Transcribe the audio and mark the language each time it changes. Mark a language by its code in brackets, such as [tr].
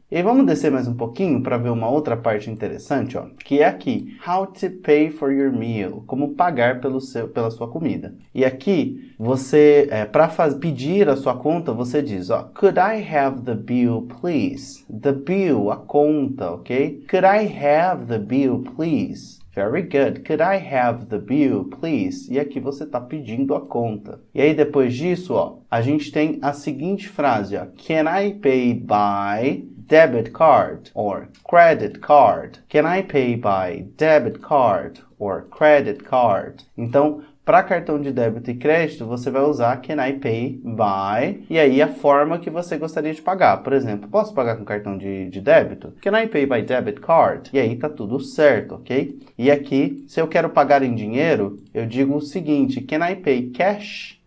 [pt] E vamos descer mais um pouquinho para ver uma outra parte interessante, ó, que é aqui, [en] how to pay for your meal, [pt] como pagar pela sua comida. E aqui, você, para pedir a sua conta, você diz, ó, [en] could I have the bill, please? The bill, [pt] a conta, [en] ok? Could I have the bill, please? Very good. Could I have the bill, please? [pt] E aqui você está pedindo a conta. E aí, depois disso, ó, a gente tem a seguinte frase, ó. [en] Can I pay by debit card or credit card? Can I pay by debit card or credit card? [pt] Então, para cartão de débito e crédito, você vai usar [en] can I pay by, [pt] e aí a forma que você gostaria de pagar. Por exemplo, posso pagar com cartão de débito? [en] Can I pay by debit card? [pt] E aí tá tudo certo, ok? E aqui, se eu quero pagar em dinheiro, eu digo o seguinte, [en] can I pay cash?